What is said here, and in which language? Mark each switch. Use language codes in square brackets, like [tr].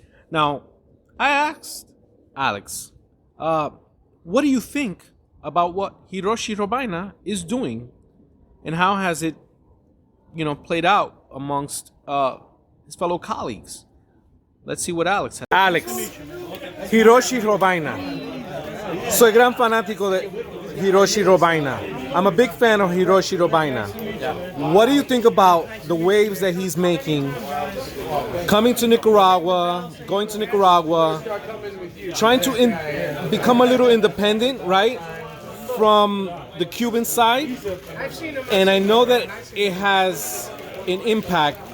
[en] Now, I asked Alex, what do you think about what Hirochi Robaina is doing, and how has it, you know, played out amongst his fellow colleagues? Let's see what Alex has. Alex, Hirochi Robaina. [es] Soy gran fanático de Hirochi Robaina. [en] I'm a big fan of Hirochi Robaina. What do you think about the waves that he's making, coming to Nicaragua, going to Nicaragua, trying to become a little independent, right, from the Cuban side? And I know that it has an impact.